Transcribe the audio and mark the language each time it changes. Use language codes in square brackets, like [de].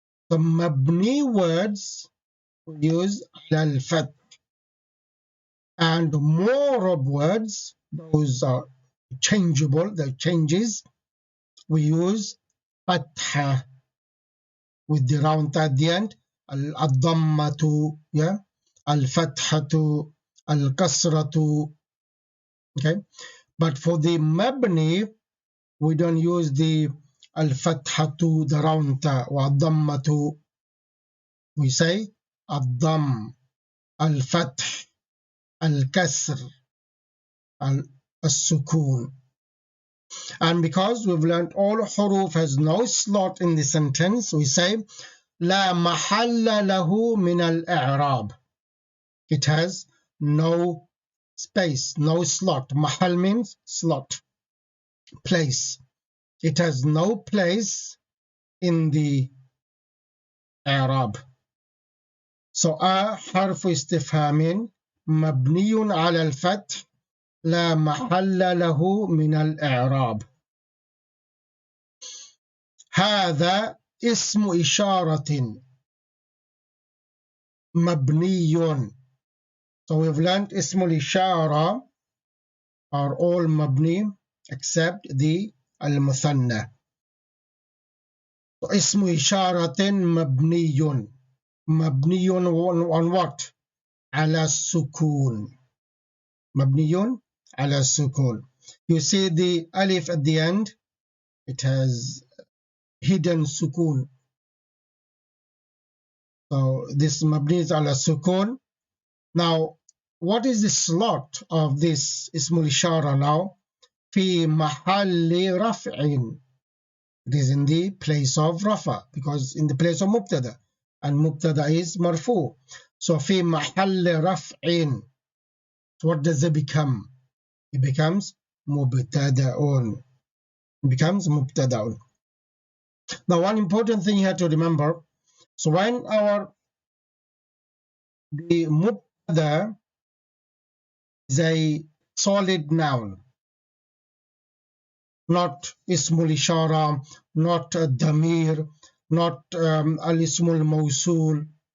[en] The مبني words we use [ar] على الفتح, [en] and more of words, those are changeable, the changes, we use فتحة with the round at the end, الضمة, yeah, الفتحة, الكسرة, okay. But for the مبني, we don't use the الفتحة, the round ta, والضمة. We say [ar] الضم, الفتح, الكسر, السكون. [en] And because we've learned all huruf has no slot in the sentence, we say [ar] لا محل له من الإعراب. [en] It has no space, no slot. محل means slot, place. It has no place in the إعراب. So [ar] حرف استفهام مبني على الفتح لا محل له من الإعراب. هذا اسم إشارة مبني. [en] So we've learned [ar] اسم الإشارة [en] are all مبني except the المثنى. So [ar] اسم إشارة مبني. [en] مبني on what? [ar] على السكون. مبني على السكون. [en] You see the alif at the end, it has hidden sukun. So this [ar] مبني على السكون. [en] Now, what is the slot of this اسم الإشارة now? [ar] في محل رفع. [en] It is in the place of رفع, because in the place of مبتدأ, and مبتدأ is مرفوع. So [ar] في محل رفع. [en] So what does it become? It becomes مبتدأ. It becomes مبتدأ. Now, one important thing here to remember. So when the مبتدأ is a solid noun, not اسم الإشارة, not damir, not al-ism al-mawsul.